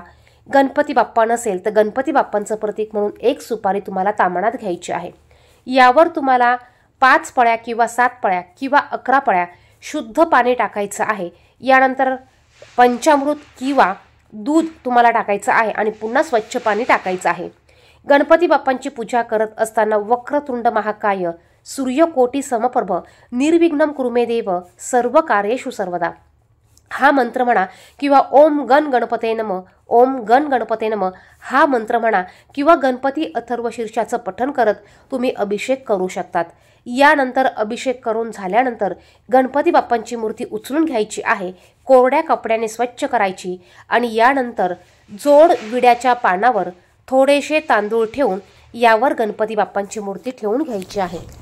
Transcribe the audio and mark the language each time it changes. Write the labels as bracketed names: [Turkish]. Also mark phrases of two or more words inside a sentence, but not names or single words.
[Marathi] गणपती बाप्पा नसेल तर गणपती बाप्पांचं प्रतीक म्हणून एक सुपारी तुम्हाला तामणात घ्यायची आहे। यावर तुम्हाला 5 पळ्या किंवा 7 पळ्या किंवा 11 पळ्या शुद्ध पाणी टाकायचं आहे। यानंतर पंचामृत किंवा दूध तुम्हाला टाकायचं आहे आणि पुन्हा स्वच्छ पाणी टाकायचं आहे। गणपती बाप्पांची पूजा करत असताना [Sanskrit] वक्रतुंड महाकाय सूर्यकोटी समप्रभ निर्विघ्नं कुरु मे देव सर्व कार्येषु सर्वदा [Marathi] हा मंत्र म्हणा किंवा [Sanskrit] ओम गण गणपते नमः, ओम गण गणपते नमः [Marathi] हा मंत्र म्हणा किंवा गणपती अथर्व शीर्षाचं पठण करत तुम्ही अभिषेक करू शकतात। यानंतर अभिषेक करून झाल्यानंतर गणपती बाप्पांची मूर्ती उचलून घ्यायची आहे, कोरड्या कपड्याने स्वच्छ करायची आणि यानंतर जोड विड्याच्या पानावर थोडेसे तांदूळ ठेवून यावर गणपती बाप्पांची मूर्ती ठेवून घ्यायची आहे।